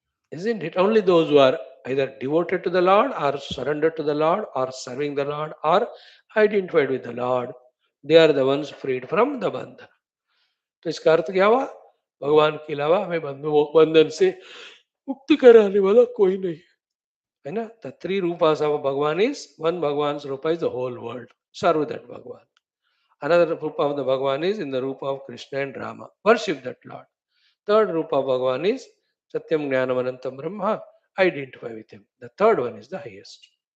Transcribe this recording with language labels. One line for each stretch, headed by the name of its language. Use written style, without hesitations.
English: Isn't it? Only those who are either devoted to the Lord or surrendered to the Lord or serving the Lord or identified with the Lord, they are the ones freed from the bandhan.
Hindi: तो इसका अर्थ क्या हुआ? भगवान के अलावा हमें बंधन से मुक्ति कराने वाला कोई नहीं है ना.
English: The three rupas of Bhagavan is one. Bhagavan's rupa is the whole world. Serve that Bhagavan. Another Rupa of the Bhagavan is in the Rupa of Krishna and Rama. Worship that Lord. Third Rupa of Bhagavan is Satyam Jnanam Anantam Brahma. Identify with him. The third one is the highest.